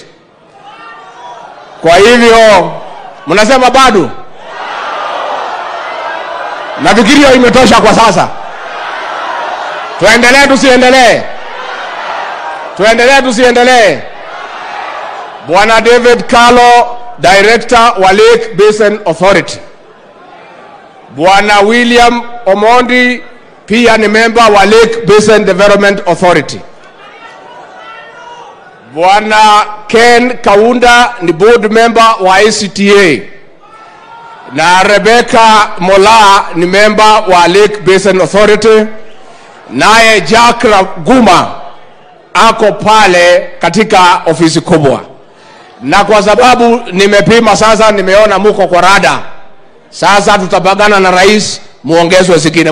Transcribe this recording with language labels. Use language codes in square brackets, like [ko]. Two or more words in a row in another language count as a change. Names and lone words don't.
[sw] Kwa hivyo mnasema bado? Nafikiri imetosha kwa sasa. Tuendelee tusiendelee? Tuendelee tusiendelee? Bwana David Carlo, director wa Lake Basin Authority. Bwana William Omondi pia ni member wa Lake Basin Development Authority. Bwana Ken Kaunda ni [en] board member [sw] wa ICTA. Na Rebecca Mola ni member wa Lake Basin Authority. Naye Jack Raguma ako pale katika ofisi kubwa. Na kwa sababu nimepima sasa, nimeona muko kwa rada, sasa tutapagana na rais, muongezwe sikine.